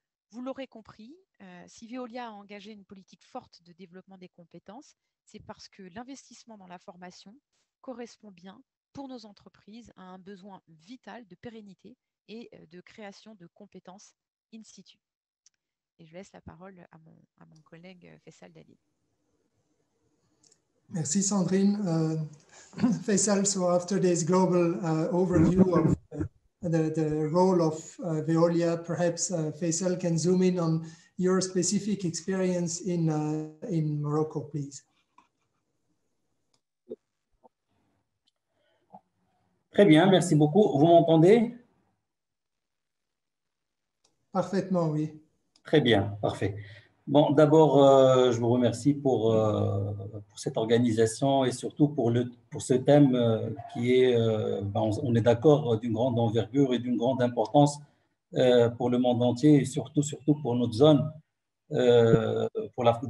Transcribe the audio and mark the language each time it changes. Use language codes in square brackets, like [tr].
[fr] Vous l'aurez compris, si Veolia a engagé une politique forte de développement des compétences, c'est parce que l'investissement dans la formation correspond bien pour nos entreprises à un besoin vital de pérennité et de création de compétences in situ. Et je laisse la parole à mon collègue Faisal Dalil. Merci Sandrine. [en] Faisal, so after this global overview of the role of Veolia, perhaps Faisal can zoom in on your specific experience in Morocco, please. [fr] Très bien, merci beaucoup. Vous m'entendez? Parfaitement, oui. Très bien, parfait. Bon, d'abord, je vous remercie pour cette organisation et surtout pour ce thème qui est, on est d'accord, d'une grande envergure et d'une grande importance pour le monde entier et surtout pour notre zone, pour l'Afrique.